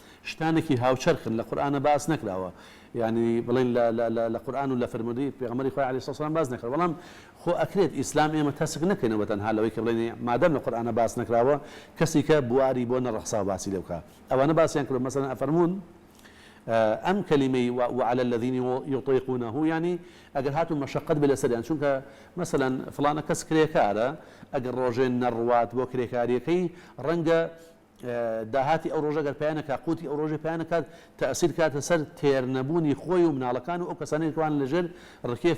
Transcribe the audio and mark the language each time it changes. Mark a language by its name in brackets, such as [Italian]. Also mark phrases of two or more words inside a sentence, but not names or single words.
[Central Kurdish] شتانێکی هاوچەرخن لە قورآنە باس نەکراوە يعني بڵین لە قورآن و لە فرمودی پێغەمبەری خۆی [Arabic] عەلەیهی سەلام [Central Kurdish] باس نەکرا بەڵام خۆ ئەکرێت ئیسلام ئێمە تەسک نەکەینەوە تەنها لەوەی کە بڵێن مادەم لە قورآنە باس نەکراوە کەسی کە بواری بۆ نەڕەخسا و باسی لێ بکات ئەوانە باسییان کردو مەسەڵەن ئەفەرمون ئەم کەلیمەی [Arabic] وعلى الذين [Central Kurdish] يطيقونه يعني ئەگەر هاتو مەشەقەت بێ لەسەریان چونکە مەسەڵەن فڵانە کەس کرێکارە ئەگەر ڕۆژێ نەڕوات بۆ کرێکاریەکەی ڕەنگە داهاتی ئەو ڕۆژە گەر پێیانەکە قوتی ئەو ڕۆژە پێیانەکات تەئسیر کاتە سەر تێرنەبوونی خۆی و مناڵەکان و ئەو کەسانەی توان لەژێر ڕکێف